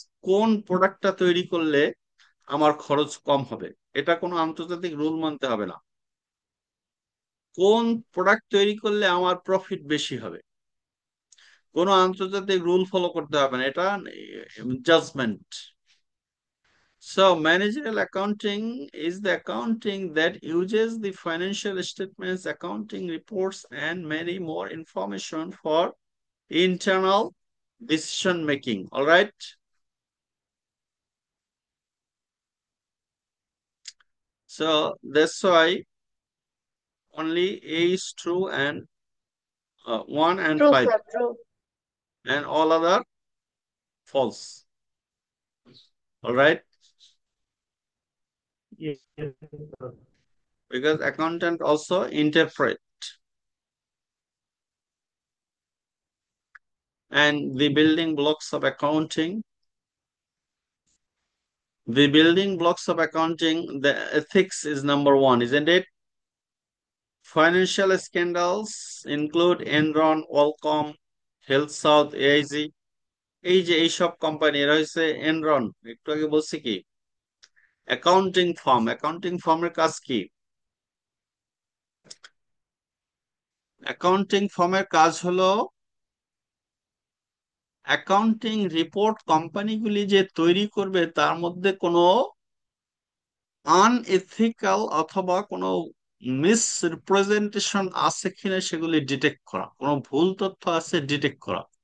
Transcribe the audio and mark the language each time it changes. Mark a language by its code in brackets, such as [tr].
[bn] কোন প্রোডাক্টটা তৈরি করলে আমার খরচ কম হবে, এটা কোনো আন্তর্জাতিক রুল মানতে হবে না। কোন প্রোডাক্ট তৈরি করলে আমার প্রফিট বেশি হবে, কোনো আন্তর্জাতিক রুল ফলো করতে হবে না, এটা judgement. [en] So managerial accounting is the accounting that uses the financial statements, accounting reports, and many more information for internal decision making. All right. So that's why only A is true and 1 and True, 5, sir. True. and all other false. All right. Yes, sir. Because accountant also interpret. and the building blocks of accounting. The building blocks of accounting, the ethics is number one, isn't it? Financial scandals include Enron, Qualcomm, Health South, AIG. [bn] এই যে এইসব company এরা হচ্ছে Enron, একটু আগে বলছি কি accounting ফার্মের কাজ কি? অ্যাকাউন্টিং ফার্মের কাজ হলো অ্যাকাউন্টিং রিপোর্ট কোম্পানিগুলি যে তৈরি করবে তার মধ্যে কোনো আনএথিক্যাল অথবা কোনো মিসরিপ্রেজেন্টেশন আছে কিনা সেগুলি ডিটেক্ট করা, কোনো ভুল তথ্য আছে ডিটেক্ট করা।